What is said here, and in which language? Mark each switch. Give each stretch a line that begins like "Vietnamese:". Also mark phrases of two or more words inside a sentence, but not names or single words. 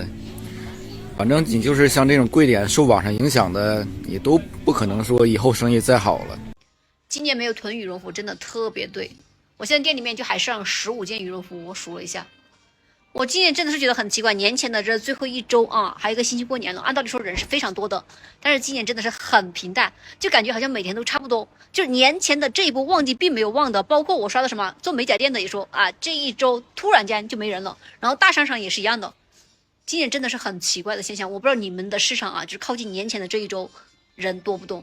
Chinese: 反正你就是像這種貴點受網上影響的，你都不可能說以後生意再好了。今年沒有囤羽絨服真的特別對，我現在店裡面就還剩15件羽絨服，我數了一下。我今年真的是覺得很奇怪，年前的這最後1周啊，還有1個星期過年了，按道理說人是非常多的，但是今年真的是很平淡，就感覺好像每天都差不多。就是年前的這一波旺季並沒有旺的，包括我刷的什麼做美甲店的也說啊，這1周突然間就沒人了，然後大商場也是一樣的。今年真的是很奇怪的現象，我不知道你們的市場啊，就是靠近年前的這1周人多不动。